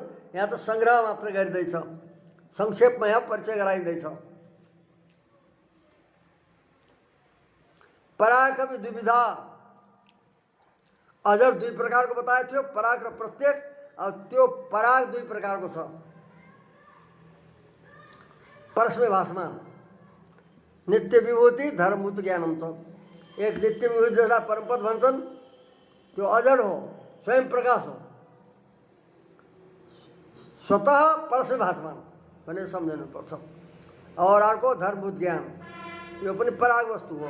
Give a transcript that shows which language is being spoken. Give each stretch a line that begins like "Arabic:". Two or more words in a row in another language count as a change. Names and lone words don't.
Nepali: यहाँ त संग्रह मात्र गरिँदैछ, संक्षेपमा यहाँ परिचय गराइँदैछ।
Sanskrit: पराग कवि द्विविधा,
Nepali: अजर 2 प्रकारको बताएको थियो, पराग र प्रत्येक। अब त्यो पराग 2 प्रकारको छ।
Sanskrit: परस्मै भासमान,
Nepali: नित्य विभूति, धर्मभूत ज्ञान हुन्छ। एक नित्य विभूति जसलाई परमपद भन्छन्, त्यो अजड हो, स्वयं प्रकाश हो,
Sanskrit: स्वतः परस्मै भासमान
Nepali: भनेर सम्झनुपर्छ। और अर्को धर्मभूत ज्ञान, यो पनि पराग वस्तु हो।